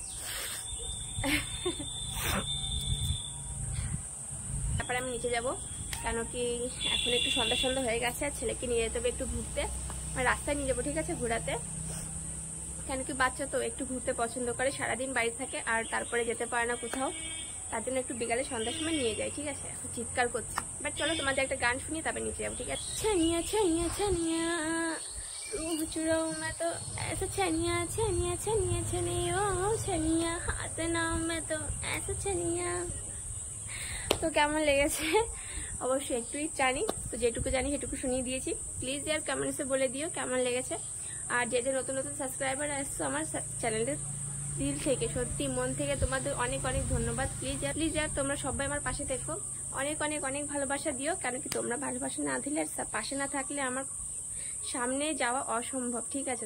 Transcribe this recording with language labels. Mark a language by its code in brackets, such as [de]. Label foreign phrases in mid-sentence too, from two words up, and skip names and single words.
[bn] তারপরে আমি নিচে যাব, কেন কি এখন একটু সন্ধ্যা সন্ধ্যা হয়ে গেছে, আর ছেলেকে নিয়ে যেতে হবে একটু ঘুরতে, আর রাস্তায় নিয়ে যাবো, ঠিক আছে, ঘোরাতে। কেন কি বাচ্চা তো একটু ঘুরতে পছন্দ করে, সারাদিন বাড়ি থাকে আর তারপরে যেতে পারে না কোথাও, তার জন্য একটু বিকালে সন্ধ্যার সময় নিয়ে যাই, ঠিক আছে। এখন চিৎকার করছি, বাট চলো তোমাদের একটা গান শুনিয়ে তারপরে নিচে যাবো, ঠিক আছে। [hi] छनिया छनिया छनिया रूह चुराऊं मैं तो ऐसा छनिया छनिया छनिया छनिया छनिया हाथ नाम मैं तो ऐसा छनिया। [bn] তো কেমন লেগেছে অবশ্যই একটুই জানি, তো যেটুকু জানি সেটুকু শুনিয়ে দিয়েছি। প্লিজ ইয়ার কমেন্টসে বলে দিও কেমন লেগেছে। আর যে নতুন নতুন সাবস্ক্রাইবার আসছো আমার চ্যানেলের, দিল থেকে সত্যি মন থেকে তোমাদের অনেক অনেক ধন্যবাদ। প্লিজ ইয়ার তোমরা সবাই আমার পাশে থেকো, অনেক অনেক অনেক ভালোবাসা দিও, কেন কি তোমরা ভালোবাসা না দিলে আর পাশে না থাকলে আমার সামনে যাওয়া অসম্ভব, ঠিক আছে।